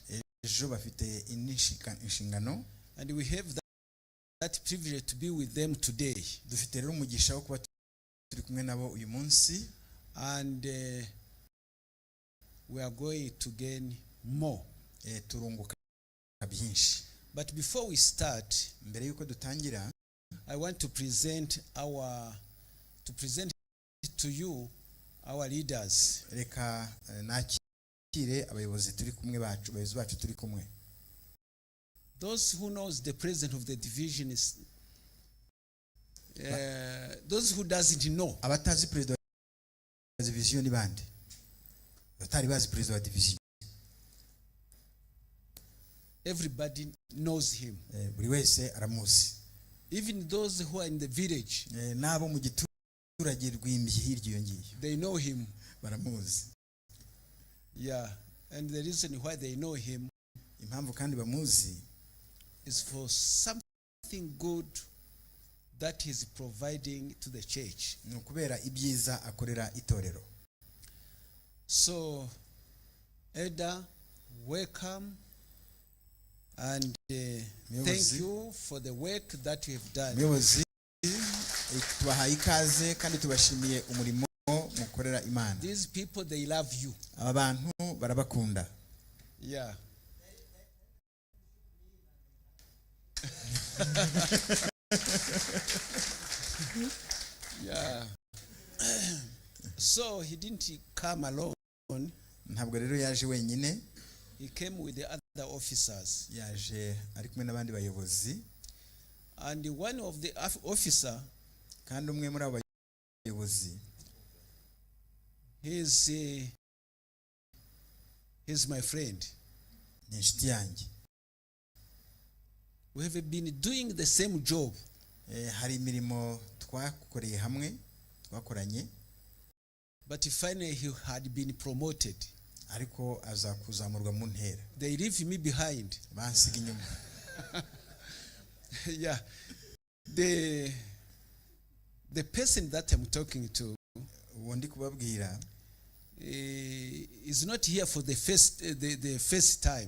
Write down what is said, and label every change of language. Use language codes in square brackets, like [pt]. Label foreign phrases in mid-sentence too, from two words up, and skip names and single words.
[rw] Ejo bafite inshingano. [en] And we have that privilege to be with them today. [rw] Dufite rero umugisha wo kuba turi kumwe nabo uyu munsi. [en] And we are going to gain more. [rw] Turunguka byinshi. [en] But before we start, [rw] mbere yuko dutangira, [en] I want to present to you our leaders. [rw] Reka nakire abayobozi turi kumwe bacu, abayobozi bacu turi kumwe. [en] Those who knows the president of the division is those who doesn't know. [rw] Abatazi president wa division ni bande? Batari bazi president wa division. [en] Everybody knows him. [rw] Buri wese aramuzi. [en] Even those who are in the village. [rw] Nabo mu giturage rw'imbi hiryo yongiye. [en] They know him. [rw] Baramuzi. [en] Yeah, and the reason why they know him, [rw] impamvu kandi bamuzi, [en] is for something good that he's providing to the church. [rw] Nukubera ibyiza akorera itorero. [en] So, Elder, welcome, and thank you for the work that you have done. [rw] Muyobozi, tubahaye ikaze kandi tubashimiye umurimo mukorera Imana. [en] These people, they love you. [rw] Abantu barabakunda. [en] Yeah. Yeah. So he didn't come alone. [rw] Ntabwo rero yaje wenyine. [en] He came with the other officers. [rw] Yaje ari kumwe n'abandi bayobozi. [en] And one of the officer, [rw] kandi umwe muri abo bayobozi, [en] he's my friend. [rw] Ni inshuti yanjye. [en] We have been doing the same job. [rw] Hari imirimo twakoreye hamwe, twakoranye. [en] But finally he had been promoted. [rw] ariko aza kuzamurwa mu ntera. [en] They leave me behind. [rw] Bansiga inyuma. [en] Yeah. The person that I'm talking to [rw] Undi kubabwira [en] is not here for the first time.